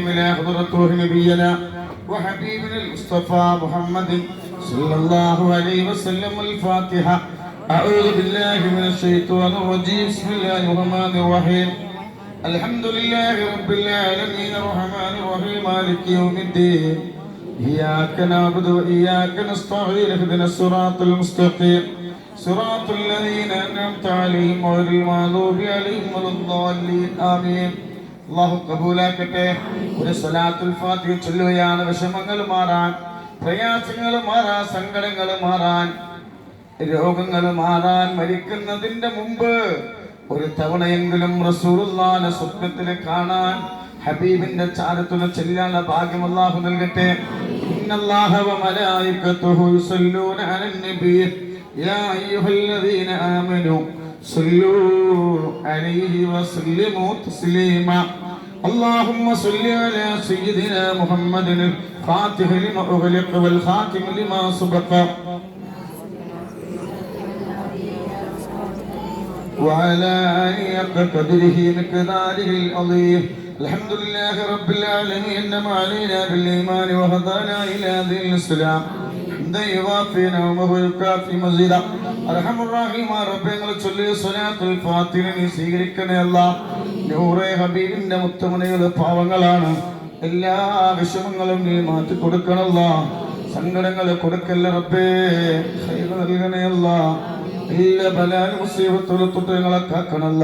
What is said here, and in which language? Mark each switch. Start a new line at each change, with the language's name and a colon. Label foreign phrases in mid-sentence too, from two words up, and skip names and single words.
Arabic: إلى حضرة نبينا وحبيب المصطفى محمد صلى الله عليه وسلم. الفاتحة. أعوذ بالله من الشيطان الرجيم. بسم الله الرحمن الرحيم. الحمد لله رب العالمين الرحمن الرحيم مالك يوم الدين. إياك نعبد وإياك نستعين اهدنا الصراط المستقيم صراط الذين أنعمت عليهم غير المغضوب عليهم ولا الضالين آمين.
Malayalam: അല്ലാഹു കബൂലാക്കട്ടെ. ഒരു സ്വലാത്തുൽ ഫാത്തിഹ ചൊല്ലുകയാണ് വിഷമങ്ങൾ മാറാൻ, പ്രയാസങ്ങൾ മാറാൻ, സങ്കടങ്ങൾ മാറാൻ, രോഗങ്ങൾ മാറാൻ. മരിക്കുന്നതിന്റെ മുമ്പ് ഒരു തവണയെങ്കിലും റസൂലുള്ളാഹിനെ സ്വപ്നത്തിൽ കാണാൻ, ഹബീബിന്റെ ചാരത്തുള്ള ചെല്ലാനുള്ള ഭാഗ്യം അല്ലാഹു നൽകട്ടെ.
Arabic: إن الله وملائكته يصلون على النبي يا أيها الذين آمنوا صلوا عليه وسلموا تسليما. اللهم صل على سيدنا محمد الفاتح لما أغلق والخاتم لما سبق وعلى آله قدره مقداره العظيم. الحمد لله رب العالمين أنعم علينا بالإيمان وهدانا إلى دين الإسلام. حمدا يوافي نعمه ويكافئ مزيدا. أرحم الراحمين رബ്ബേ,
Malayalam: ഞങ്ങൾ ചൊല്ലിയ സ്വലാത്തുൽ ഫാത്തിഹ നീ സ്വീകരിക്കണേ അല്ലാഹ്. നൂറേ ഹബീബിന്റെ മുത്തമണികൾ പാവങ്ങളാണ്. എല്ലാ വിഷമങ്ങളും നീ മാറ്റി കൊടുക്കണല്ലാ. സങ്കടങ്ങൾ കൊടുക്കല്ല റബ്ബേ, ഖൈർ നൽകണേ അല്ലാഹ്. എല്ലാ ബലാൽ മുസീബത്തുൽ തുട്ടങ്ങളെ കാക്കണല്ല.